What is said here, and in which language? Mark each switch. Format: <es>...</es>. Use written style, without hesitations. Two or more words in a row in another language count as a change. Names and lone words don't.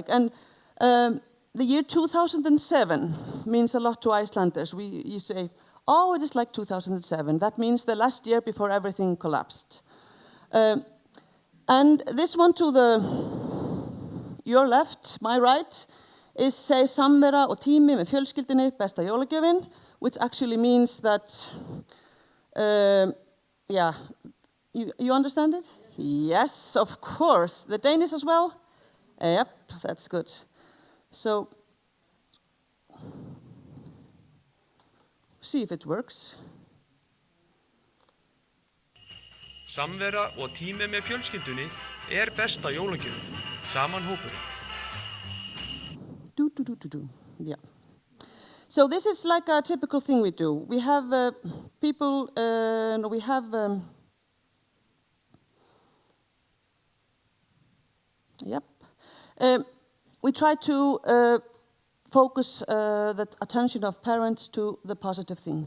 <en>And the year 2007 means a lot to Icelanders. You say, oh, it is like 2007. That means the last year before everything collapsed. And this one to your left, my right, is say</en> <is>samvera og tími með fjölskyldunni, besta jólagjöfin,</is> <en>which actually means that, yeah, you understand it? Yes, of course. The Danish as well? Yep, that's good. So, see if it works.</en> <is>Samvera og tími með fjölskyldunni besta jólagjöfin. Samanhópurin.</is> <en>Yeah. So this is like a typical thing we do. We have people, we have, yep. We try to focus the attention of parents to the positive thing.</en>